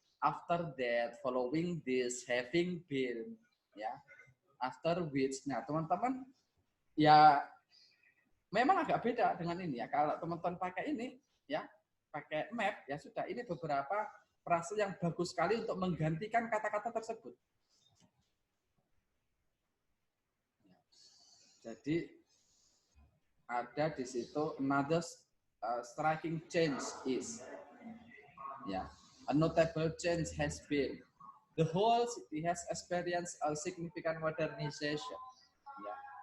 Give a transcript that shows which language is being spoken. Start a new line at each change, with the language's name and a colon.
English: After that, following this, having been, ya, after which.
Indonesian: Nah, teman-teman ya memang agak beda dengan ini ya. Kalau teman-teman pakai ini ya, pakai map ya sudah, ini beberapa frase yang bagus sekali untuk menggantikan kata-kata tersebut. Jadi ada di situ
English: another striking change is, ya, a notable change has been, the whole city has experienced a significant modernization. Ya.